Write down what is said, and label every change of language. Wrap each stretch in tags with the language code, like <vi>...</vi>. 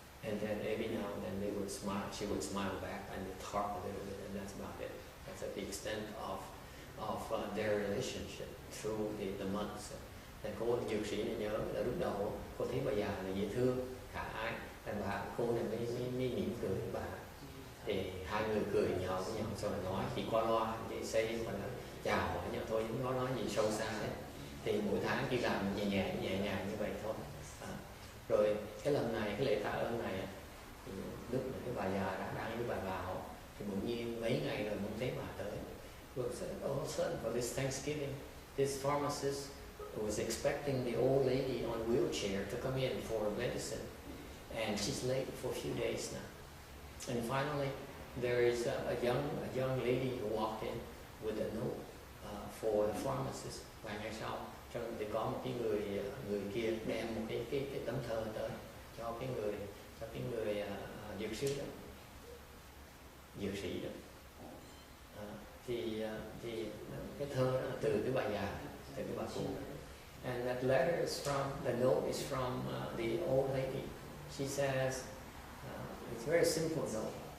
<en>And then every now and then she would smile back and talk a little bit, and that's about it. That's at the extent of their relationship through the months.</en> <vi>Thì cô dược sĩ này nhớ là lúc đầu cô thấy bà già là dễ thương, khả ái, thành cô này mới mỉm cười với bà. Thì hai người cười nhau với nhau, xong rồi nói chỉ qua loa, chỉ xây mà chào hỏi nhau thôi, không có nói gì sâu xa đấy. Thì mỗi tháng chỉ làm nhẹ nhàng như vậy thôi. Rồi cái lần này, cái lễ tạ ơn này, thì lúc mà cái bà già đang với bà vào, thì bỗng nhiên mấy ngày rồi không thấy bà tới.</vi> <en>All of a sudden, for this Thanksgiving, this pharmacist was expecting the old lady on a wheelchair to come in for medicine, and she's late for a few days now. And finally, there is a young lady who walked in with a note for the pharmacist.</en> <vi>Vài ngày sau, thì có một cái người kia đem một cái tấm thơ tới cho cái người dược sĩ đó, dược sĩ đó. Thì cái thơ đó là từ cái bà già, từ cái bà cụ.</vi> <en>And that letter is from, the note is from the old lady. She says, it's very simple note.</en>